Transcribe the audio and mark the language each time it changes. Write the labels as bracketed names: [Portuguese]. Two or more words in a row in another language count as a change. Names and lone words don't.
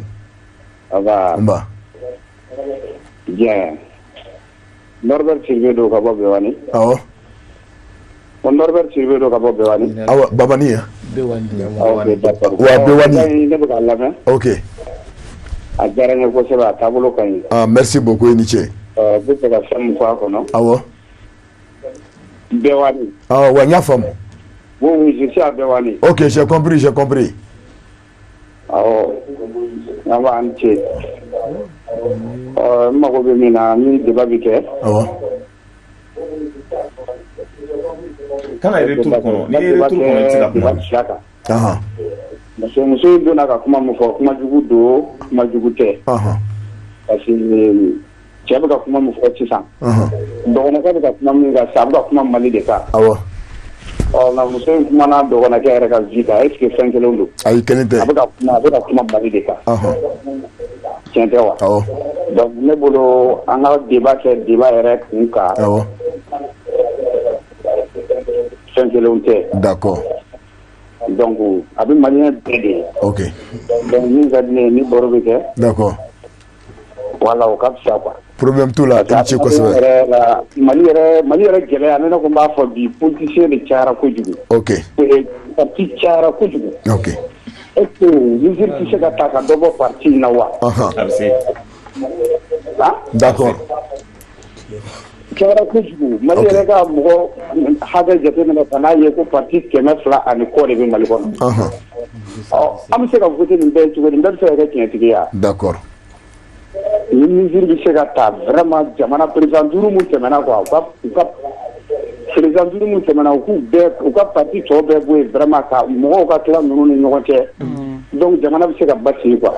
[French] nba bien [Bambara] Norbert Sylvain do ka bɔ Bewani awɔ o Norbert Sylvain do ka bɔ Bewani awɔ Babani ya [French] ok d'accord [Bambara] wa Bewani ne bɛ k'a lamɛn [French] ok [Bambara] a diyara n ye kosɛbɛ a taabolo ka ɲi [French] merci beaucoup [Bambara] i ni ce n bɛ fɛ ka fɛn min fɔ a kɔnɔ awɔ Bewani wa n y'a faamu [French] oui je suis à Bewani ok j'ai compris [Bambara] awɔ an b'an ce n mago bɛ min na ni débat bɛ kɛ awɔ kana retour kɔnɔ ni ye retour kɔnɔ i tɛ se ka kuma [French] parce que [Bambara] muso in donna ka kuma min fɔ kuma jugu don kuma jugu tɛ [French] parce que [Bambara] cɛ bɛ ka kuma min fɔ sisan dɔgɔnɔkɛ bɛ ka kuma min kan sisan a bɛ ka kuma Mali de kan nka muso in kumana dɔgɔnɔkɛ yɛrɛ ka vie kan [French] est ce que [Bambara] fɛn kelen don ayi kelen tɛ a bɛ ka kuma Mali de kan tiɲɛ tɛ wa donc ne bolo an ka débat kɛ débat yɛrɛ kun kan fɛn kelenw tɛ [French] d'accord [Bambara] donc a bɛ maliyɛn bɛɛ de ye [French] ok [Bambara] donc min ka di ne ye ni baro bɛ kɛ [French] d'accord [Bambara] voilà o ka fisa quoi problème t'o la i ni ce kosɛbɛ Mali yɛrɛ gɛlɛya ne ko n b'a fɔ bi politicien de cayara kojugu [French] ok [Bambara] parti cayara kojugu [French] ok [Bambara] est ce que mesure tɛ se ka ta ka dɔ bɔ parti in na wa a bɛ se [French] d'accord [Bambara] cayara kojugu Mali yɛrɛ ka mɔgɔ hakɛ jateminɛ ka n'a ye ko parti 200 ani kɔ de bɛ Mali kɔnɔ an bɛ se ka voter nin bɛɛ ye cogo di nin bɛɛ bɛ se ka kɛ tiɲɛtigi ya d'accord ni mesure bɛ se ka ta vraiment jamana [French] président duuru [Bambara] mun tɛmɛna quoi u ka [French] président duuru [Bambara] mun tɛmɛna u ka parti tɔ bɛɛ bɔ yen vraiment ka mɔgɔw ka tila ninnu ni ɲɔgɔn cɛ donc jamana bɛ se ka basigi quoi